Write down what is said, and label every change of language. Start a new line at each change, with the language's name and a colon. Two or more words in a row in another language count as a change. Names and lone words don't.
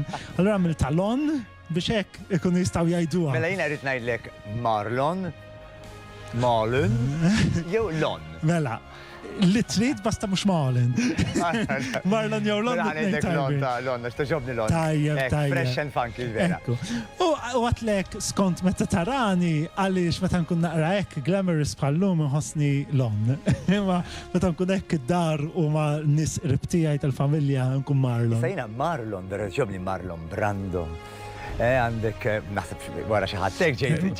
Maltese: Allura għamilta Lon biex hekk ikunu jistgħu jgħiduha. Mela jiena rrid ngħidlek Marlon, Malin, jew Lon. Mela, li trid basta mhux Marlon. Marlon jew Lon. Lonna, x'toġobni Lon. Tajjeb.
English: Fresh and funky vera.
Maltese: U għatlek skont meta tarani għaliex meta nkun naqra hekk glamorous bħallum inħossni Lon. Imma meta nkun hekk id-dar u ma' nies qrib tiegħi tal-familja nkun Marlon. Sejna Marlon, vera ġobni Marlon Brando. Għandek, naħseb wara xi ħadd ġejt.